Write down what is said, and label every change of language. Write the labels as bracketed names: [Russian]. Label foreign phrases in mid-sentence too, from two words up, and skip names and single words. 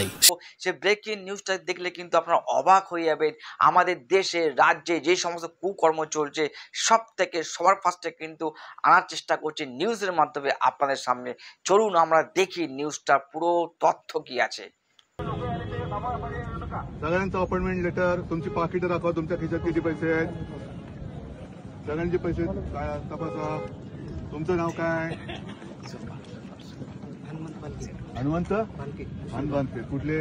[Bangla] সে ব্রেকিং নিউজটা দেখলে কিন্তু আপনারা অবাক হয়ে যাবেন। আমাদের দেশে, রাজ্যে যে সমস্ত কুকর্ম চলছে সব থেকে সবার ফার্স্টে কিন্তু আনার চেষ্টা করছে নিউজের মাধ্যমে আপনাদের সামনে। চলুন আমরা দেখি নিউজটা পুরো তথ্য কি আছে। [Marathi] सगळ्यांचं अपॉइंटमेंट लेटर, तुमची पाकिटं दाखवा, तुमच्या खिशात किती पैसे आहेत, सगळ्यांचे पैसे काय तपासा. तुमचं नाव काय? हनुमंत हनुमंत कुठले?